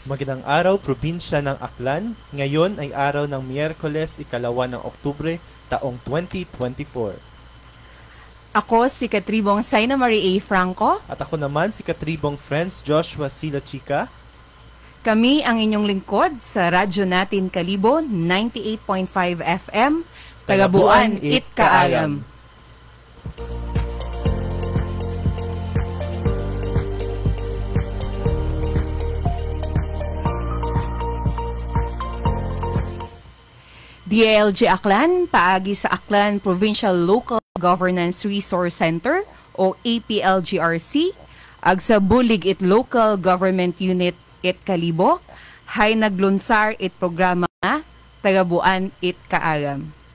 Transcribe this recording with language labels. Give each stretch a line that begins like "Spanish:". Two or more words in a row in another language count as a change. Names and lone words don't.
Filipino: Magandang araw, probinsya ng Aklan. Ngayon ay araw ng Miyerkules, 2 ng Oktubre, taong 2024. Ako si Katribong Saina Marie A. Franco. At ako naman si Katribong Friends Joshua Sila Chica. Kami ang inyong lingkod sa radyo natin Kalibo 98.5 FM.
Aklanon: Tagabuan it kaayam. DILG Aklan, paagi sa Aklan Provincial Local Governance Resource Center o APLGRC, ag sa Bulig it Local Government Unit it Kalibo, hay naglunsar it programa Tagabuan it Kaagam.